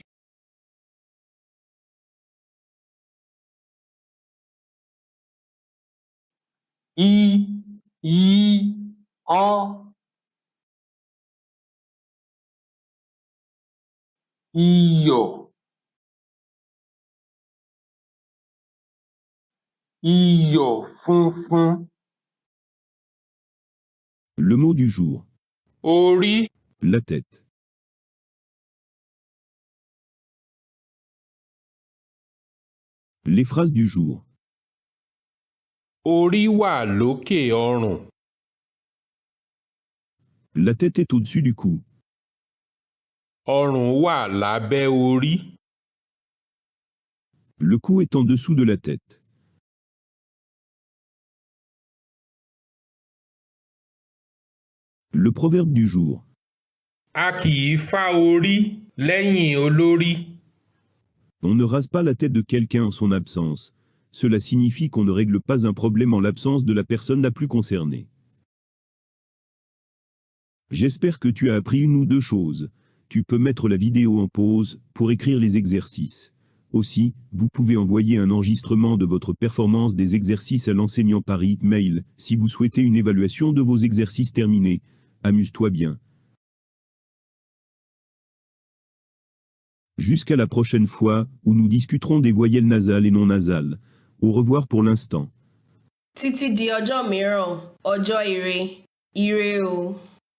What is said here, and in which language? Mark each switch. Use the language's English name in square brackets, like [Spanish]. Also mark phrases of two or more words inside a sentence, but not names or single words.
[Yoruba] Iyọ̀. Iyọ̀ funfun. [French] Le mot du jour. [Yoruba] Orí. [French] La tête. Les phrases du jour. [Yoruba] Orí wà lókè ọrùn. [French] La tête est au-dessus du cou. [Yoruba] Ọrùn wà lábẹ́ orí. [French] Le cou est en dessous de la tête. Le proverbe du jour. [Yoruba] A kì í fá orí lẹ́yìn olórí. [French] On ne rase pas la tête de quelqu'un en son absence. Cela signifie qu'on ne règle pas un problème en l'absence de la personne la plus concernée. J'espère que tu as appris une ou deux choses. Tu peux mettre la vidéo en pause pour écrire les exercices. Aussi, vous pouvez envoyer un enregistrement de votre performance des exercices à l'enseignant par mail si vous souhaitez une évaluation de vos exercices terminés. Amuse-toi bien. Jusqu'à la prochaine fois, où nous discuterons des voyelles nasales et non nasales. Au revoir pour l'instant. [Yoruba] Títí di ọjọ́ mìíràn, ọjọ́ ire, ire o.